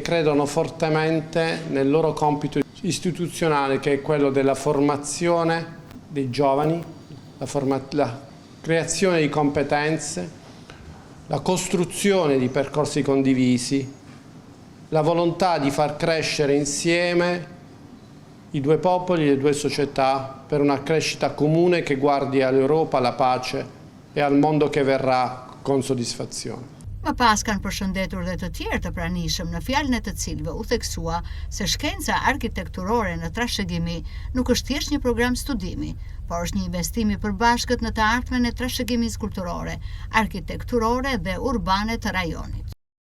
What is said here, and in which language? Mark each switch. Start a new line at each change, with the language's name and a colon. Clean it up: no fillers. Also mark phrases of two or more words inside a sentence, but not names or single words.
Italian: credono fortemente nel loro compito istituzionale, che è quello della formazione dei giovani, la creazione di competenze, la costruzione di percorsi condivisi, la volontà di far crescere insieme i due popoli e le due società per una crescita comune che guardi all'Europa, alla pace e al mondo che verrà con soddisfazione.
Albanian: Më pas kanë përshëndetur dhe të tjerë të pranishëm, në fjalën e të cilëve u theksua se shkenca arkitekturore në trashëgimi nuk është thjesht një program studimi, por është një investim i përbashkët në të ardhmen e trashëgimisë kulturore, arkitekturore dhe urbane të rajonit.